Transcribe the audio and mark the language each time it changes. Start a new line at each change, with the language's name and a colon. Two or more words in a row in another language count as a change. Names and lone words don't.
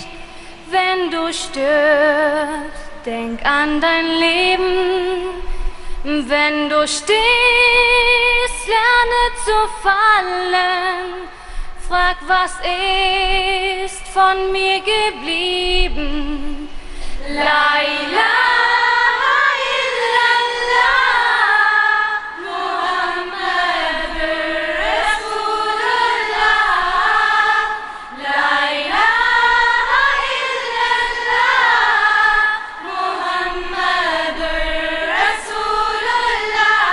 German: Wenn du stirbst, denk an dein Leben. Wenn du stehst, lerne zu fallen. Frag, was ist von mir geblieben?
Arabic: لا إله إلا الله، محمد رسول الله. لا إله إلا الله، محمد رسول الله.